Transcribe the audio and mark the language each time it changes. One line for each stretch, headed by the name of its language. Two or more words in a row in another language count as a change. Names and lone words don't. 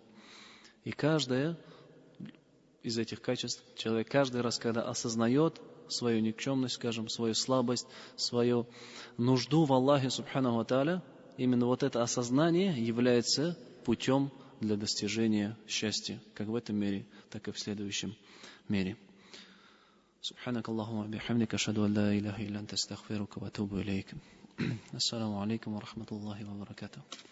Russian: И каждое из этих качеств человек каждый раз, когда осознает свою никчемность, скажем, свою слабость, свою нужду в Аллахе,
Arabic: سبحانه تعالى,
Russian: именно вот это осознание является путем для достижения счастья, как в этом мире, так и в следующем мире.
Arabic: سبحانك اللهم وبحمدك أشهد أن لا إله إلا أنت أستغفرك وأتوب إليك. السلام عليكم ورحمة الله وبركاته.